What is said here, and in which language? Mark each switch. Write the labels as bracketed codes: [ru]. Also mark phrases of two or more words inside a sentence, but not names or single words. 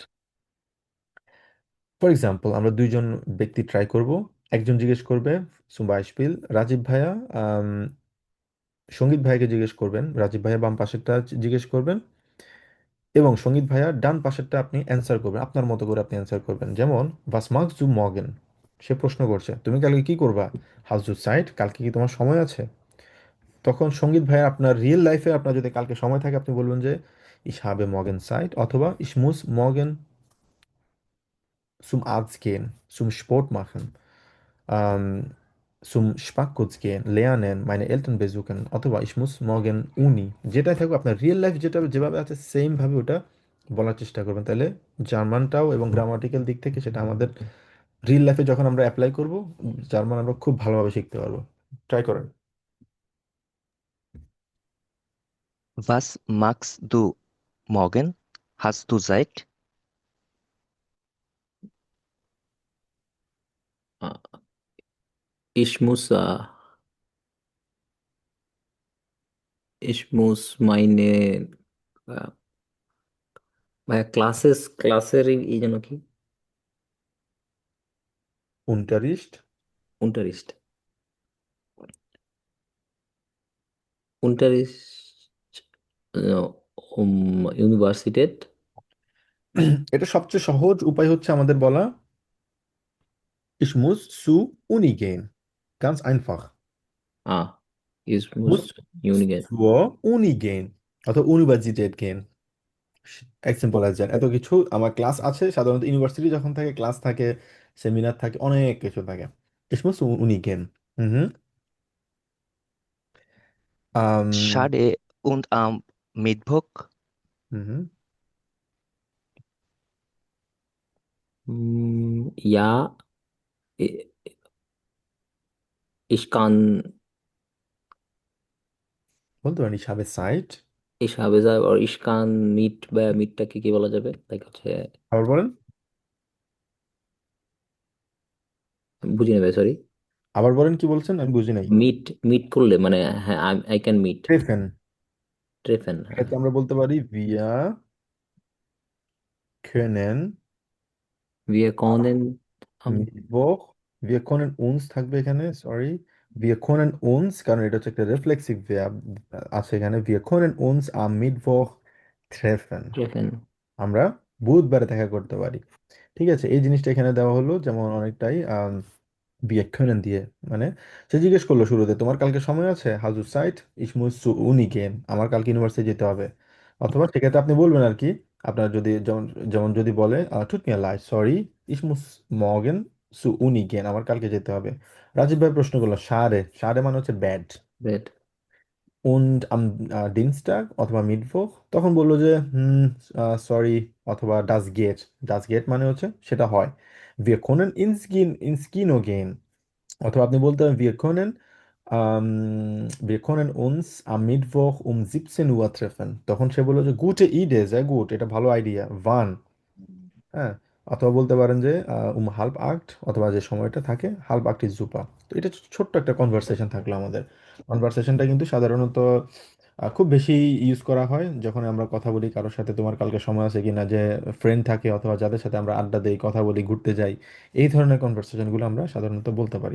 [en] for example [bn] আমরা দুইজন ব্যক্তি ট্রাই করব, একজন জিজ্ঞেস করবে [de] zum Beispiel [bn] রাজীব ভাইয়া, সঙ্গীত ভাইয়াকে জিজ্ঞেস করবেন, রাজীব ভাইয়া বাম পাশেরটা জিজ্ঞেস করবেন এবং সঙ্গীত ভাইয়া ডান পাশেরটা আপনি অ্যান্সার করবেন, আপনার মতো করে আপনি অ্যান্সার করবেন, যেমন [de] was machst du morgen, [bn] সে প্রশ্ন করছে তুমি কালকে কি করবা, [de] hast du Zeit, [bn] কালকে কি তোমার সময় আছে, তখন সঙ্গীত ভাইয়া আপনার রিয়েল লাইফে আপনার যদি কালকে সময় থাকে আপনি বলবেন যে [de] ich habe morgen Zeit, [bn] অথবা [de] ich muss morgen zum Arzt gehen, zum Sport machen, zum Sparkurs gehen, lernen, meine Eltern besuchen, অথবা ich muss morgen Uni, [bn] যেটাই থাকুক আপনার রিয়েল লাইফ যেটা যেভাবে আছে সেম ভাবে ওটা বলার চেষ্টা করবেন, তাহলে জার্মানটাও এবং গ্রামাটিক্যাল দিক থেকে সেটা আমাদের রিয়েল লাইফে যখন আমরা অ্যাপ্লাই করব জার্মান আমরা খুব ভালোভাবে শিখতে পারবো। ট্রাই করেন। [de] Was magst du morgen? Hast du Zeit? Ich muss, ich muss meine, äh, [bn] ভাইয়া ক্লাসের এই জন্য কি? [de] Unterricht. Unterricht. Unterricht. ইউনিভার্সিটেট। [bn] এটা সবচেয়ে সহজ উপায় হচ্ছে আমাদের বলা, [de] ich muss zu Uni gehen. Ganz einfach. ich muss Muss ইউনিগেট। zur Uni gehen অথবা Universität gehen. [en] as simple as that. [de] এত কিছু আমার ক্লাস আছে, সাধারণত ইউনিভার্সিটি যখন থাকে ক্লাস থাকে, সেমিনার থাকে, অনেক কিছু থাকে। Ich muss zur Uni gehen. Mhm. Ähm, Schade und am Mittwoch mhm. Ja, ich kann. [bn] বলতে পারেন [de] ich habe Zeit। [bn] ইসাবেজা আর ইস্কান মিট, বা মিটটাকে কি বলা যাবে, লাইক হচ্ছে, আবার বলেন, বুঝি না ভাই, সরি। আবার বলেন কি বলছেন, আমি বুঝি নাই। মিট, মিট করলে মানে, হ্যাঁ, [en] I can meet. [de] ট্রেফেন। ট্রেফেন, হ্যাঁ। [bn] এক্ষেত্রে আমরা বলতে পারি [de] wir können Wir können Mittwoch, wir können uns থাকবে এখানে, সরি, wir können uns, [bn] কারণ এটা হচ্ছে একটা [en] reflexive verb [bn] আছে এখানে, [de] wir können uns am Mittwoch treffen। ট্রেফেন। [bn] আমরা বুধবারে দেখা করতে পারি। ঠিক আছে, এই জিনিসটা এখানে দেওয়া হলো যেমন অনেকটাই [de] wir können [bn] দিয়ে, মানে সে জিজ্ঞেস করলো শুরুতে তোমার কালকে সময় আছে, [de] hast du Zeit, ich muss zur Uni gehen, [bn] আমার কালকে ইউনিভার্সিটি যেতে হবে। অথবা সেক্ষেত্রে আপনি বলবেন আর কি, আপনার যদি যেমন যেমন যদি বলে [de] tut mir leid, sorry, ich muss morgen zur Uni gehen, [bn] আমার কালকে যেতে হবে। রাজীব ভাই প্রশ্ন করলো সারে, সারে মানে হচ্ছে ব্যাড। ব্যাড। [de] Und am Dienstag [bn] অথবা মিটভোগ, তখন বললো যে সরি, অথবা [de] das geht [bn] মানে হচ্ছে সেটা হয়। [de] Wir können ins Kino gehen, [bn] অথবা আপনি বলতে পারেন [de] wir können uns am Mittwoch um 17 Uhr treffen, [bn] তখন সে বললো যে [de] gute Idee, sehr gut, [bn] এটা ভালো আইডিয়া, wann। হ্যাঁ, অথবা বলতে পারেন যে [de] halb acht, [bn] অথবা যে সময়টা থাকে [de] halb acht [bn] ইজ জুপা। তো এটা ছোট্ট একটা কনভারসেশন থাকলো আমাদের। কনভারসেশনটা কিন্তু সাধারণত খুব বেশি ইউজ করা হয় যখন আমরা কথা বলি কারোর সাথে, তোমার কালকে সময় আছে কিনা, যে ফ্রেন্ড থাকে অথবা যাদের সাথে আমরা আড্ডা দেই, কথা বলি, ঘুরতে যাই, এই ধরনের কনভারসেশনগুলো আমরা সাধারণত বলতে পারি।